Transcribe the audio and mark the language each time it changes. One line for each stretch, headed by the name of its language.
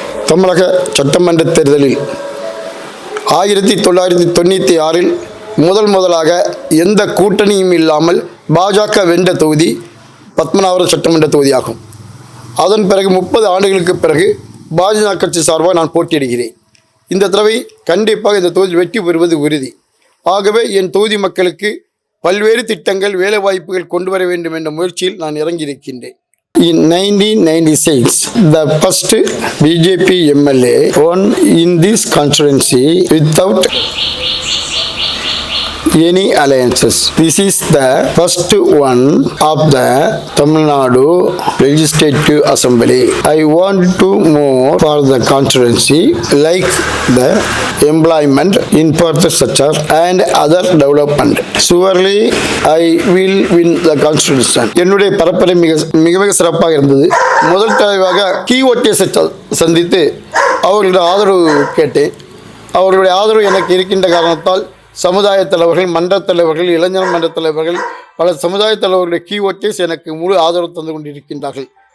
Tamil: தமிழக சட்டமன்ற தேர்தலில் 1996 முதலாக எந்த கூட்டணியும் இல்லாமல் பாஜக வென்ற தொகுதி பத்மநாபபுரம் சட்டமன்ற தொகுதியாகும். அதன் பிறகு 30 ஆண்டுகளுக்கு பிறகு பாஜக கட்சி சார்பாக நான் போட்டியிடுகிறேன். இந்த தடவை கண்டிப்பாக இந்த தொகுதி வெற்றி பெறுவது உறுதி. ஆகவே என் தொகுதி மக்களுக்கு பல்வேறு திட்டங்கள், வேலைவாய்ப்புகள் கொண்டு வர வேண்டும் என்ற முயற்சியில் நான் இறங்கியிருக்கின்றேன்.
English: In 1996, the first BJP MLA won in this constituency without any alliances. This is the first one of the Tamil Nadu Legislative Assembly. I want to move for the constituency like the employment, infrastructure and other development. Surely I will win the constitution.
Tamil: என்னுடைய பரப்புரை மிக சிறப்பாக இருந்தது. முதல் தடவையாக கீஓடிஎஸ் சந்தித்து அவர்களுடைய ஆதரவு கேட்டேன். அவர்களுடைய ஆதரவு எனக்கு இருக்கின்ற காரணத்தால் சமுதாய தலைவர்கள், மன்ற தலைவர்கள், இளைஞர் மன்ற தலைவர்கள், பல சமுதாய தலைவர்களுடைய கீஓடிஎஸ் எனக்கு முழு ஆதரவு தந்து கொண்டிருக்கின்றார்கள்.